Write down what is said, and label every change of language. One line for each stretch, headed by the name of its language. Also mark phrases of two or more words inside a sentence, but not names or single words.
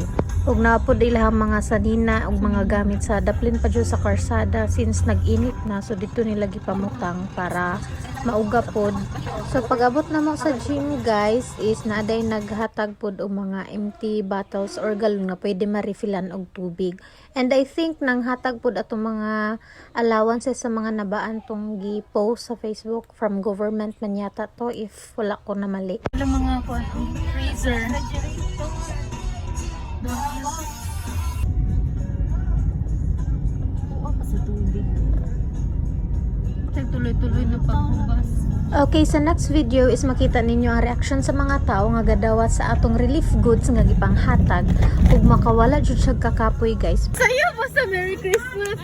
Cebuano: Ug naapod ilahang mga sanina ug mga gamit sa daplin pa jud sa karsada since nag-init na so dito nila gipamutang para mauga pod. So pag-abot na mo sa gym guys is naaday naghatag pod og mga
English: empty bottles
Cebuano: or galon nga pwede ma-refillan og tubig.
English: And I think
Cebuano: nang hatag pod atong mga allowances sa mga nabaan tong gi-post sa Facebook
English: from government
Cebuano: man yata to if wala ko na mali. Ilang mga freezer. Tuloy-tuloy na paghugas. Okay, sa
English: next video
Cebuano: is makita ninyo ang reaction sa mga tao nga gadawat sa atong
English: relief goods
Cebuano: nga gipanghatag ug makawala jud siya kakapoy guys. Sayo po sa
English: Merry Christmas.